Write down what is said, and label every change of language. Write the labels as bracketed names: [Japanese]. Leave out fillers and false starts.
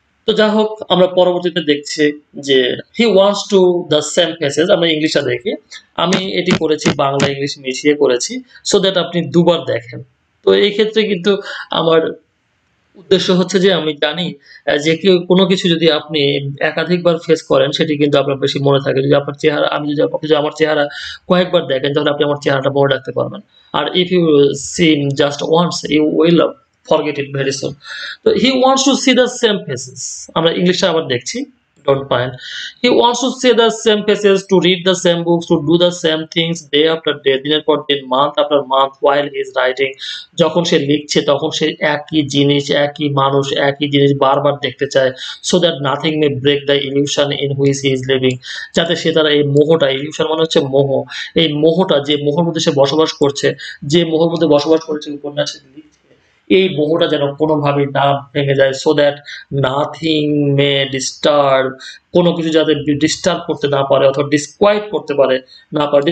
[Bangla] তো যা হোক আমরা পরবর্তীতে দেখছি যে he wants to the same faces, আমরা ইংলিশটা দেখি, আমি এটি করেছি বাংলা ইংলিশ মিশিয়ে করেছি সো দ্যাট আপনি দুবার দেখেন। তো এই ক্ষেত্রে কিন্তু আমার উদ্দেশ্য হচ্ছে যে আমি জানি যে কেউ কোনো কিছু যদি আপনি একাধিকবার ফেস করেন সেটি কিন্তু আপনার বেশি মনে থাকে। যদি আপনার চেহারা আমি যদি আপনি যদি আমার চেহারা কয়েকবার দেখেন তাহলে আপনি আমার চেহারাটা মনে রাখতে পারবেন। [English] আর if you see just once you will forget it very soon. তো he wants to see the same faces, [Bangla] আমরা ইংলিশটা আবার দেখছি, [English] don't mind. He wants to see the same faces, to read the same books, to do the same things day after day, [Bangla] দিনের পর দিন, [English] month after month while he is writing. [Bangla] যখন সে লিখছে তখন সে একই জিনিস, একই মানুষ, একই জিনিস বারবার দেখতে চায় [English] so that nothing may break the illusion in which he is living. [Bangla] যাতে সে তার এই মোহটা, illusion মানে হচ্ছে মোহ, এই মোহটা যে মোহর মধ্যে সে বসবাস করছে, যে মোহর মধ্যে বসবাস করেছে উপন্যাসে লিখছে, এই মোহটা যেন কোনোভাবেই না ভেঙে যায় [English] so that nothing may disturb, [Bangla] কোনো কিছু যাতে ডিস্টার্ব করতে না পারে অথবা ডিসকোয়াইট করতে পারে না পারে।